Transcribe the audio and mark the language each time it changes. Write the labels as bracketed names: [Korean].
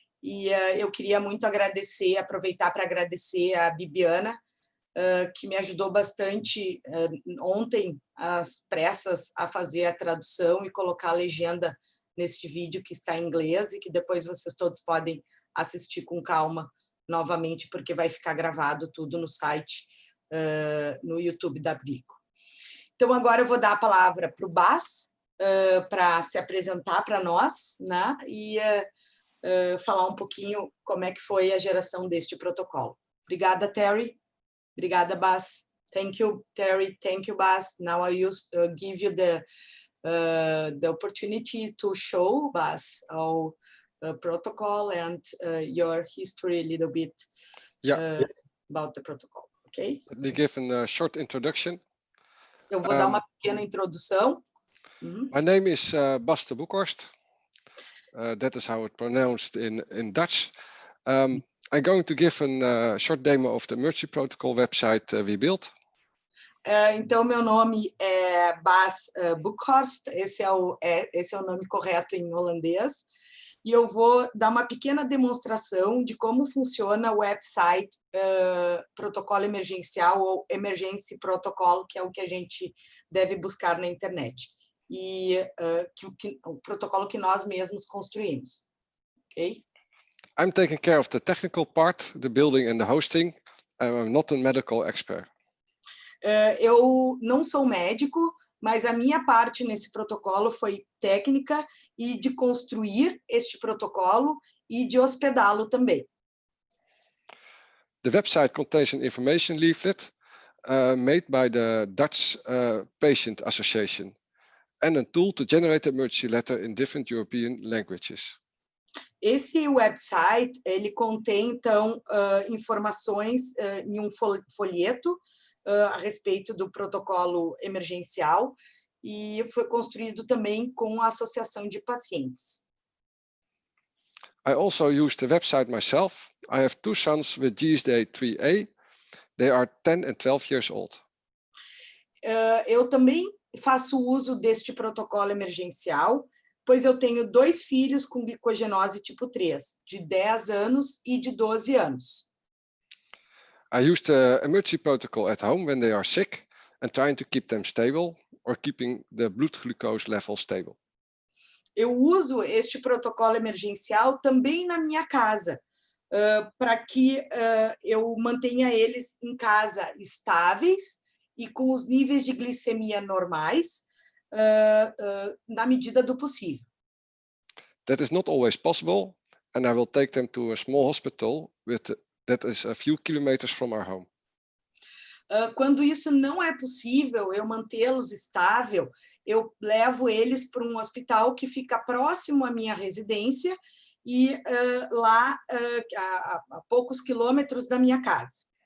[Portuguese] E eu queria muito agradecer, aproveitar para agradecer a Bibiana, que me ajudou bastante ontem, às pressas, a fazer a tradução e colocar a legenda neste vídeo que está em inglês e que depois vocês todos podem assistir com calma novamente, porque vai ficar gravado tudo no site, no YouTube da Brico. Então, agora eu vou dar a palavra para o Bas, para se apresentar para nós, né? E falar um pouquinho como é que foi a geração deste protocolo. [English] Obrigada, Terry. Obrigada, Bas. Thank you, Terry. Thank you, Bas. Now I give you the opportunity to show us our protocol and your history a little bit about the protocol. Okay? Let me give a short introduction. [Portuguese] Eu vou dar uma pequena introdução. [English] My name is Bas de Boekhorst. That is how it's pronounced in Dutch. I'm going to give a short demo of the Emergência protocol website we built. [Portuguese] Então, meu nome é Bas Boekhorst, esse é o nome correto em holandês, e eu vou dar uma pequena demonstração de como funciona o website protocolo emergencial ou Emergência protocolo, que é o que a gente deve buscar na internet, e o protocolo que nós mesmos construímos. [English] Ok? I'm taking care of the technical part, the building and the hosting. I'm not a medical expert. [Portuguese] Eu não sou médico, mas a minha parte nesse protocolo foi técnica e de construir este protocolo e de hospedá-lo também. [English] The website contains an information leaflet made by the Dutch Patient Association and a tool to generate the emergency letter in different European languages. [Portuguese] Esse website, ele contém, então, informações em um folheto a respeito do protocolo emergencial e foi construído também com a associação de pacientes. [English] I also use the website myself. I have 2 sons with GSD 3A. They are 10 and 12 years old. [Portuguese] Eu também faço uso deste protocolo emergencial, pois eu tenho 2 filhos com glicogenose tipo 3, de 10 anos e de 12 anos. [English] I use the emergency protocol at home when they are sick and trying to keep them stable or keeping the blood glucose level stable. [Portuguese] Eu uso este protocolo emergencial também na minha casa, para que eu mantenha eles em casa estáveis e com os níveis de glicemia normais, na medida do possível. [English] That is not always possible, and I will take them to a small hospital that is a few kilometers from our home. [Portuguese] Quando isso não é possível, eu mantê-los estável, eu levo eles para um hospital que fica próximo à minha residência e lá a poucos quilômetros da minha casa.